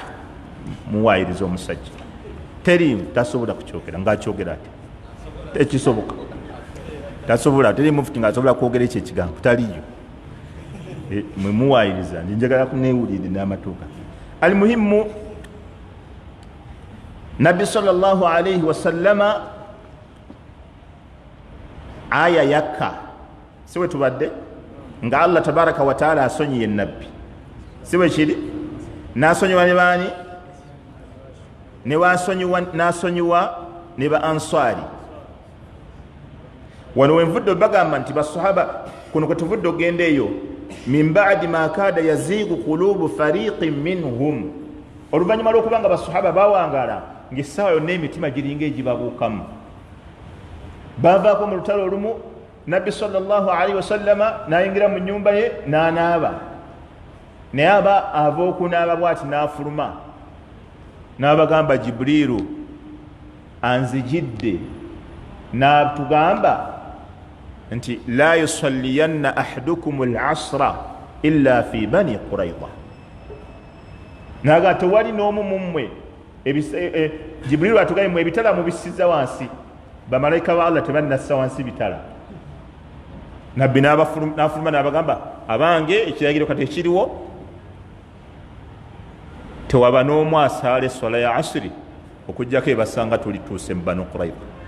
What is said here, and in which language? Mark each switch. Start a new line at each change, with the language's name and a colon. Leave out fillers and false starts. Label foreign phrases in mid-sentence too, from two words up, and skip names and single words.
Ganda: Muwaayiriza omusajja, teri tasobola kukyogera, ng'akyogera ati tekisoboka, tasobola, teri mufuti ng'asobola kwogera ekyo ekigambo, taliyo. Mwe muwaayiriza, njagala kuneewulire n'amatuuka. Almuhimmu, Nabbi
Arabic: صلى الله عليه وسلم
Ganda: aya yakka, si bwe tubadde nga Allah
Arabic: تبارك وتعالى
Ganda: asonyiye nabbi, si bwe kiri? N'asonyiwa ne baani? N'asonyiwa ne ba Ansari. Wano wenvudde bagamba nti basahaba, kuno kwe tuvudde ogenda eyo,
Arabic: من بعد ما كاد يزيغ قلوب فريق منهم,
Ganda: oluvannyuma lw'okubanga basahaba bawangaala ng'essaawa yonna emitima giringa egibabuukamu. Baavaako mu lutalo olumu, Nabbi
Arabic: صلى الله عليه وسلم
Ganda: n'ayingira mu nnyumba ye n'anaaba, naye ava okunaaba bw'ati n'afuluma n'abagamba Jibriiru anzijidde n'atugamba nti la
Arabic: يصلين أحدكم العصر إلا في بني قريظة,
Ganda: naga tewali n'omu mu mmwe Jibrilu atugaye mu ebitala mubisiza wansi bamalayika ba Allah tebannassa wansi bitala nabbi n'afuluma n'abagamba abange ekiragiro kati ekiriwo tewaba n'omu asaala eswala ya asiri okujjako ebasanga tulituuse mu Banu Qurayza